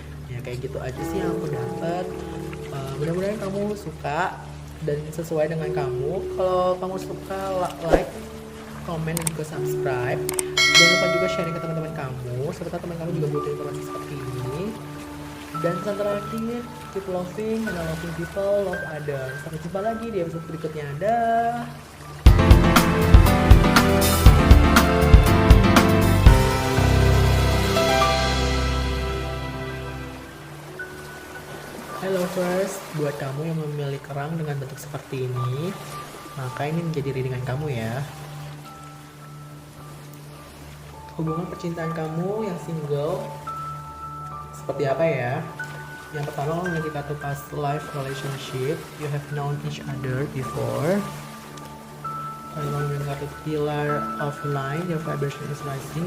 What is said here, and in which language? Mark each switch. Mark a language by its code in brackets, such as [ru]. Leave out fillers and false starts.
[id] Ya kayak gitu aja sih yang aku dapat. Mudah-mudahan kamu suka dan sesuai dengan kamu. Kalau kamu suka, like, komen, dan juga subscribe. Jangan lupa juga sharing ke teman-teman kamu, serta teman kamu juga butuh informasi seperti ini. Dan pesan terakhir, [en] keep loving, and loving people, love others. [id] Sampai jumpa lagi di episode berikutnya. Dah. [en] Hello first, [id] buat kamu yang memilih kerang dengan bentuk seperti ini, maka ini menjadi readingan kamu ya. Hubungan percintaan kamu yang single seperti apa ya? Yang pertama, kamu memiliki kartu past life relationship. [en] You have known each other before. [id] Kamu memiliki kartu [en] pillar of light. Your vibration is rising.